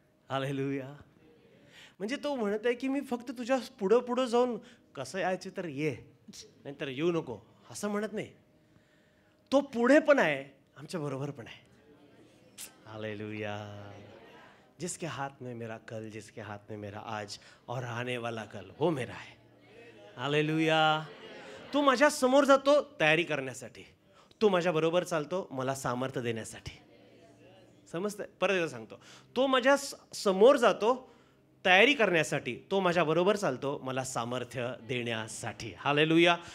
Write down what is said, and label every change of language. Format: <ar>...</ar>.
<mr>Hallelujah. म्हणजे तो म्हणत आहे की मी फक्त तुझ्या पुढं पुढं जाऊन कसं यायचे तर ये, नाहीतर येऊ नको असं म्हणत नाही. तो पुढे पण आहे, आमच्या बरोबर पण आहे. हालेलुया.</mr> <hi>जिसके हाथ में मेरा कल, जिसके हाथ में मेरा आज और आने वाला कल वो मेरा है.</hi> <mr>हालेलुया. तो माझ्या समोर जातो तयारी करण्यासाठी. तो माझ्या बरोबर चालतो मला सामर्थ्य देण्यासाठी. समजतंय? परत एकदा सांगतो. तो माझ्या समोर जातो तयारी करण्यासाठी. तो माझ्या बरोबर चालतो मला सामर्थ्य देण्यासाठी. हालेलुया.</mr>